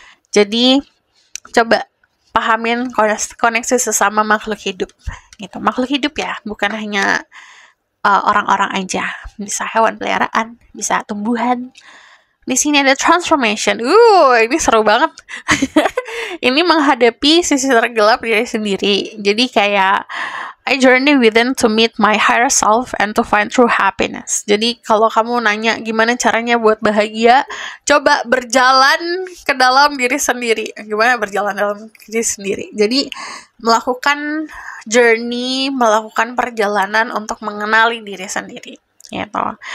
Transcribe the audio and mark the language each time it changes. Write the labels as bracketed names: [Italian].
[Indonesian] Jadi coba pahamin koneksi sesama makhluk hidup gitu. Makhluk hidup ya, bukan hanya orang-orang aja, bisa hewan peliharaan, bisa tumbuhan. Di sini ada transformation. Ini seru banget. Ini menghadapi sisi tergelap diri sendiri. Jadi kayak [English] I journey within to meet my higher self and to find true happiness. [Indonesian] Jadi kalau kamu nanya gimana caranya buat bahagia, coba berjalan ke dalam diri sendiri. Gimana berjalan dalam diri sendiri? Jadi melakukan journey, melakukan perjalanan untuk mengenali diri sendiri, gitu.